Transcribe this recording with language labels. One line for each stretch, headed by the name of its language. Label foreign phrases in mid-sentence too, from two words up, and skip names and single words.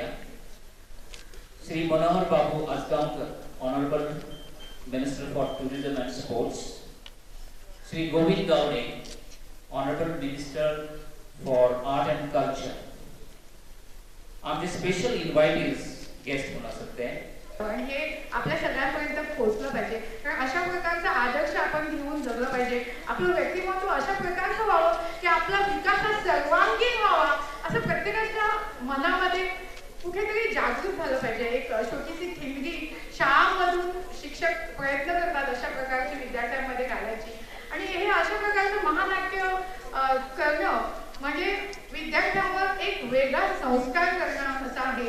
English: श्री मनोहर बाबू आजगांवकर Honourable Minister for Tourism and Sports. श्री गोविंद गावडे Honourable Minister for Art and Culture.
Konkani: आमचे
English: special invitees guest
Konkani: म्हणून आसत ते
Marathi: हे आपल्या सगळ्यांपर्यंत पोहोचलं पाहिजे। कारण अशा प्रकारचा आदर्श आपण घेऊन जगलं पाहिजे। आपलं व्यक्तिमत्व अशा प्रकारचं व्हावं की आपला विकास हा सर्वांगीण व्हावा असं प्रत्येकाच्या मनामध्ये कुठेतरी जागृत झालं पाहिजे। एक छोटीशी ठिणगी शाळांमधून शिक्षक प्रयत्न करतात अशा प्रकारची विद्यार्थ्यांमध्ये घालायची आणि हे अशा प्रकारचं महानाट्य करणं म्हणजे विद्यार्थ्यांवर एक वेगळा संस्कार करणं असं आहे।